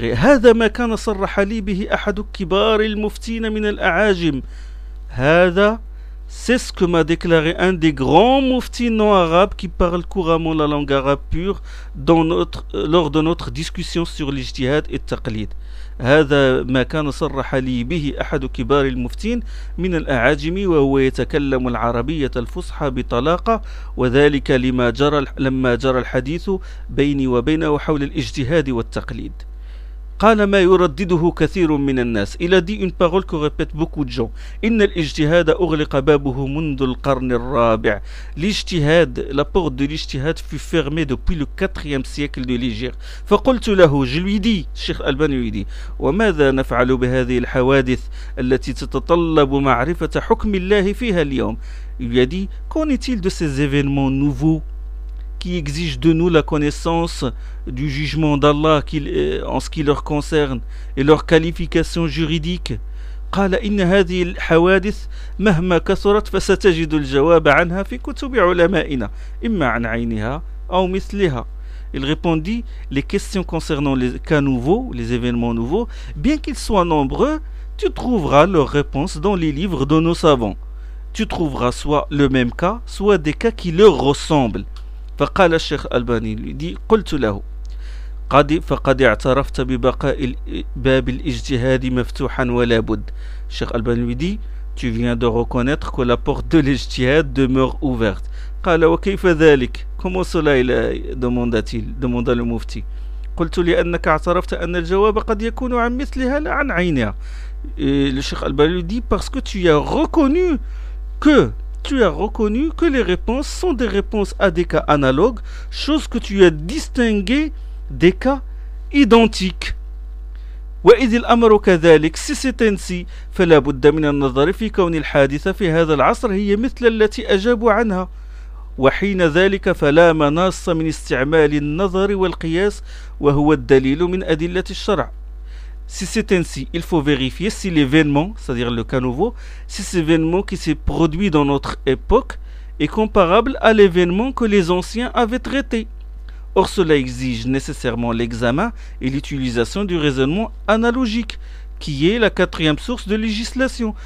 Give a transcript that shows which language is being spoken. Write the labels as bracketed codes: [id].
[ar] هذا ما كان صرح لي به أحد كبار المفتين من الأعاجم. هذا [fr] c'est ce que m'a déclaré un des grands muftis non arabes qui parle couramment la langue arabe pure lors de notre discussion sur l'ijtihad et taqlid. [ar] هذا ما كان صرح لي به أحد كبار المفتين من الأعاجم وهو يتكلم العربية الفصحى بطلاقة، وذلك لما جرى الحديث بيني وبينه حول الاجتهاد والتقليد. قال ما يردده كثير من الناس. [fr] Il a dit une parole que répète beaucoup de gens. [ar] إن الاجتهاد أغلق بابه منذ القرن الرابع. [fr] L'ijtihad, la porte de l'ijtihad fut fermée depuis le 4e siècle de l'Hégire. [ar] فقلت له, [fr] je lui dis, Cheikh Albani lui dit, [ar] وماذا نفعل بهذه الحوادث التي تتطلب معرفة حكم الله فيها اليوم؟ [fr] Il lui a dit, qu'en est-il de ces événements nouveaux qui exige de nous la connaissance du jugement d'Allah en ce qui leur concerne et leur qualification juridique. [ar] قال إن هذه الحوادث مهما كثرت فستجد الجواب عنها في كتب علمائنا إما عن عينها أو مثلها. [fr] Il répondit, les questions concernant les cas nouveaux, les événements nouveaux, bien qu'ils soient nombreux, tu trouveras leur réponse dans les livres de nos savants. Tu trouveras soit le même cas, soit des cas qui leur ressemblent. [ar] فقال الشيخ الألباني لي قلت له فقد اعترفت ببقاء باب الاجتهاد مفتوحا ولا بد. الشيخ الألباني لي [fr] tu viens de reconnaître que la porte de l'ijtihad demeure ouverte. [ar] قال وكيف ذلك؟ [fr] comment cela il demanda le mufti. [ar] قلت لأنك اعترفت أن الجواب قد يكون عن مثلها لا عن عينها. [fr] Le [ar] الشيخ الألباني لي [fr] parce que tu as reconnu que les réponses sont des réponses à des cas analogues, chose que tu as distingué des cas identiques. [ar] وإذ الأمر كذلك سيستنسي فلا بد من النظر في كون الحادثة في هذا العصر هي مثل التي أجابوا عنها. وحين ذلك فلا مناص من استعمال النظر والقياس وهو الدليل من أدلة الشرع. [fr] Si c'est ainsi, il faut vérifier si l'événement, c'est-à-dire le cas nouveau, si cet événement qui s'est produit dans notre époque est comparable à l'événement que les anciens avaient traité. Or, cela exige nécessairement l'examen et l'utilisation du raisonnement analogique, qui est la quatrième source de législation.